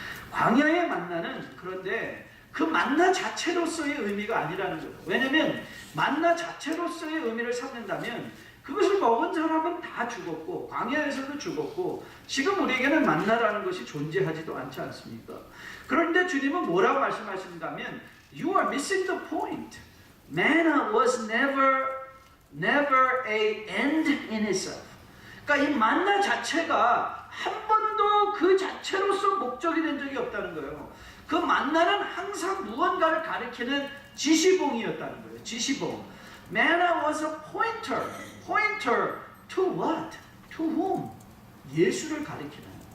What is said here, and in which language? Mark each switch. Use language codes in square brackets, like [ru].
[ko] 광야의 만나는 그런데 그 만나 자체로서의 의미가 아니라는 거예요. 왜냐하면 만나 자체로서의 의미를 삼는다면 그것을 먹은 사람은 다 죽었고 광야에서도 죽었고 지금 우리에게는 만나라는 것이 존재하지도 않지 않습니까? 그런데 주님은 뭐라고 말씀하신다면 [en] You are missing the point. Manna was never a end in itself. [ko] 그러니까 이 만나 자체가 한 번도 그 자체로서 목적이 된 적이 없다는 거예요. 그 만나는 항상 무언가를 가리키는 지시봉이었다는 거예요. 지시봉. [en] Manna was a pointer. Pointer to what? To whom? [ko] 예수를 가리키는.